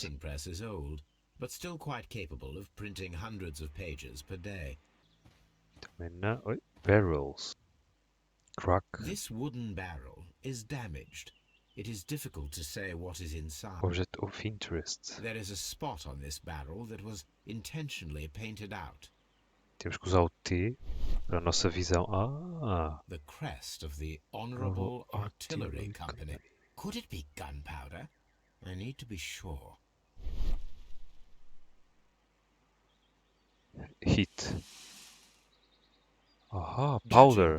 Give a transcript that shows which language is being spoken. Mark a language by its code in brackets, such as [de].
[en] printing press is old, but still quite capable of printing hundreds of pages per day. [pt] Também não. Oi. [en] Barrels. Crack. This wooden barrel is damaged. It is difficult to say what is inside. Object of interest. There is a spot on this barrel that was intentionally painted out. [pt] Temos que usar o T para a nossa visão. [en] The crest of the Honourable Artillery Company. Could it be gunpowder? I need to be sure. Heat. Aha, Judging powder.